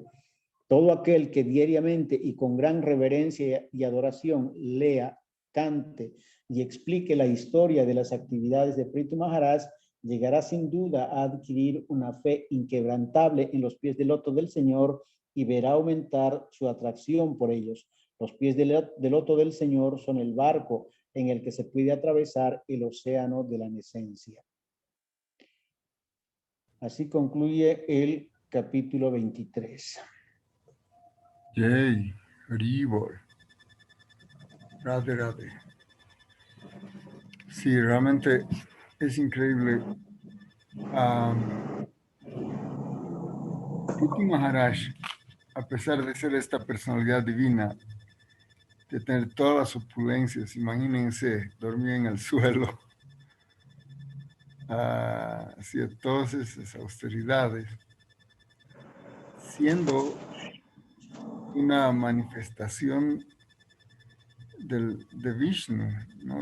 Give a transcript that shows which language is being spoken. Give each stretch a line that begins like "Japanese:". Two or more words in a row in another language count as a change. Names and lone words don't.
Spanish: Todo aquel que diariamente y con gran reverencia y adoración lea, cante y explique la historia de las actividades de Prithu Maharaj, llegará sin duda a adquirir una fe inquebrantable en los pies del loto del Señor y verá aumentar su atracción por ellos. Los pies del loto del Señor son el barco en el que se puede atravesar el océano de la nesencia. Así concluye el capítulo 23.
Hindi: Yay, हरिबोल। राधे, राधे.
Spanish: Sí, realmente es increíble. Prithu Maharaj, a pesar de ser esta personalidad divina, de tener todas las opulencias, imagínense, dormir en el suelo, hacía todas esas austeridades, siendo una manifestación de Vishnu, ¿no?